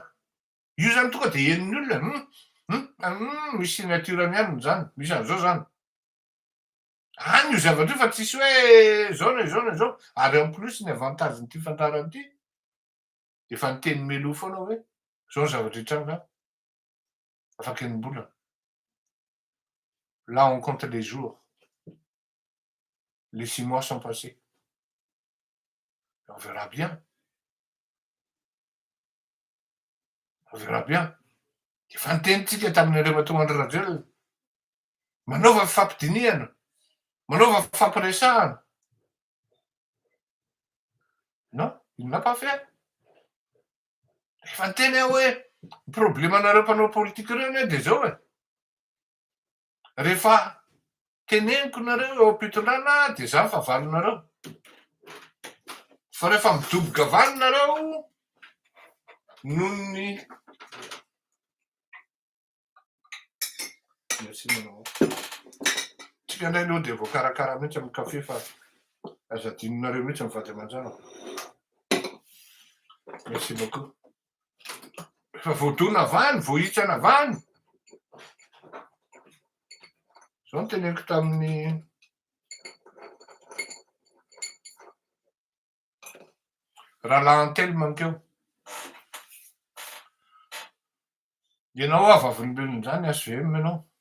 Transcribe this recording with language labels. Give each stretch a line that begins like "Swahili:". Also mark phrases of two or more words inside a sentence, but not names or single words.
Malagasy: Io zany tonga de henon'ny olona misy signaturany ihany zany, misy an'izao zany. Any io zavatra io fa tsisy hoe zao na zao na zao. Ary
French: en plus
Malagasy: ny avantagen'ity fantarana ity efa niteny mialoha foana hoe zao ny zavatra hitranga afaky enim-bolana.
French: Là on compte les jours. Les 6 mois sont passés. On verra bien. On verra bien.
Malagasy: Efa nitenitsika tamin'ny Andriamatoa Andry Rajoelina. Manaova fifampidiniana, manaova fifampiresahana.
French: Non, il n'a pas fait.
Malagasy: Efa niteny aho hoe problemanareo mpanao politika ireo anie de zao e. Rehefa teneniko nareo eo am-pitondrana de za favalonareo. Fa rehefa midoboka valy nareo nohon'ny tsika indray aloha de voakarakara mihitsy amin'ny kafe fa aza adinonareo mihitsy mivady aman-drano.
French: Merci beaucoup.
Malagasy: Efa voadona avany, voahitsana avany. Zao ny teneniko tamin'ny rahalahy Antelme ankeo. Ianao vavolombelona zany SVM ianao.